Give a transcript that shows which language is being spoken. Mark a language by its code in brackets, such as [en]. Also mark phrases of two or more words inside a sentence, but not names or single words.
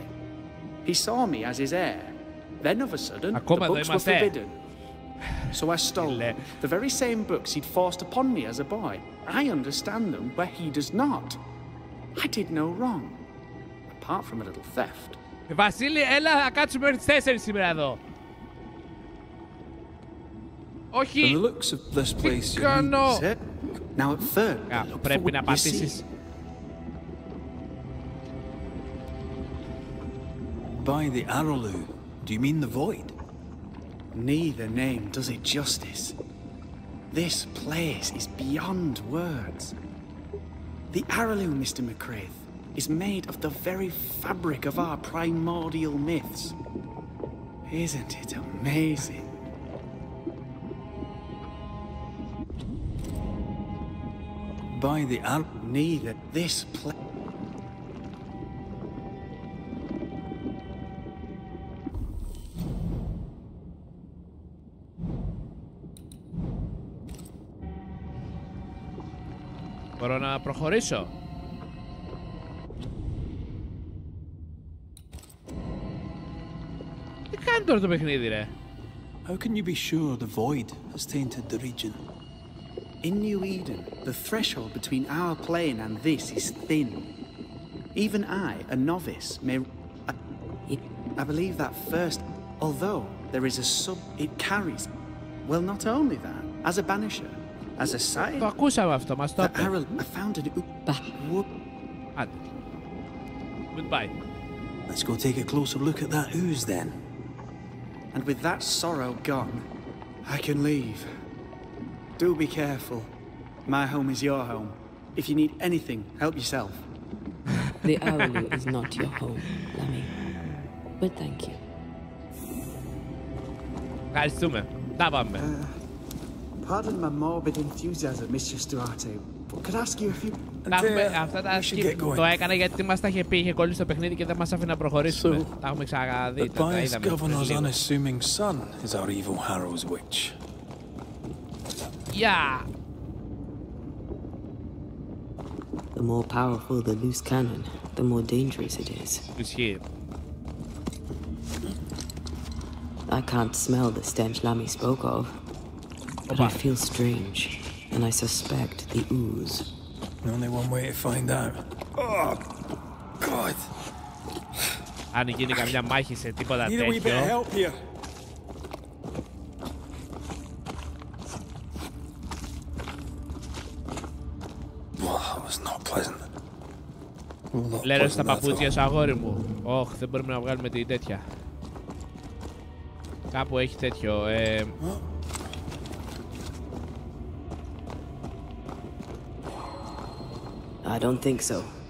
[en] He saw me as his heir. Then, of a sudden, the books were forbidden. So I stole them. The very same books he'd forced upon me as a boy. I understand them where he does not. I did no wrong, apart from a little theft. [el] Βασίλη, έλα να κάτσουμε μέχρι τις 4 σήμερα εδώ. Όχι. [en] The looks of this place. [el] Τι κάνω. [en] Now at third. [el] Πρέπει να πατήσεις. [en] By the Araloo, do you mean the void? Neither name does it justice. This place is beyond words. The Araloo, Mr. McCraith, is made of the very fabric of our primordial myths. Isn't it amazing? By the Neither this place. [el] Μπορώ να προχωρήσω. Τι κάνει τώρα το παιχνίδι, ρε? [en] How can you be sure the void has tainted the region? In New Eden, the threshold between our plane and this is thin. Even I, a novice, may... I believe that first, although there is a it carries... Well, not only that, as a banisher, as a scientist... [el] Το ακούσαμε αυτό, μας το είπε. [en] I found it... [el] Άντε. Goodbye. [en] Let's go take a closer look at that ooze then. And with that sorrow gone, I can leave. Do be careful. My home is your home. If you need anything, help yourself. The Araloo is not your home, Lammy. But thank you. [el] Ευχαριστούμε. Τα πάμε. [en] Pardon my morbid enthusiasm, Mr. Duarte, but could I ask you a few... [el] Αυτά τα το έκανα γιατί μας τα είχε πει, είχε κολλήσει το παιχνίδι και δεν μας άφηνε να προχωρήσουμε. Τα έχουμε ξαναδεί, τα είδαμε. [en] The governor's unassuming son is our evil Harrow's witch. Yeah. The more powerful the loose cannon, the more dangerous it is. [el] Ισχύει. [en] I can't smell the stench Lammy spoke of, but I feel strange, and I suspect the ooze. Only one way to find out. Oh, God! [el] Αν γίνει καμιά μάχη σε τίποτα τέτοιο. Λέρω στα παπούτσια σου, αγόρι μου. Όχ, δεν μπορούμε να βγάλουμε την τέτοια. Κάπου έχει τέτοιο. [en] I don't think so.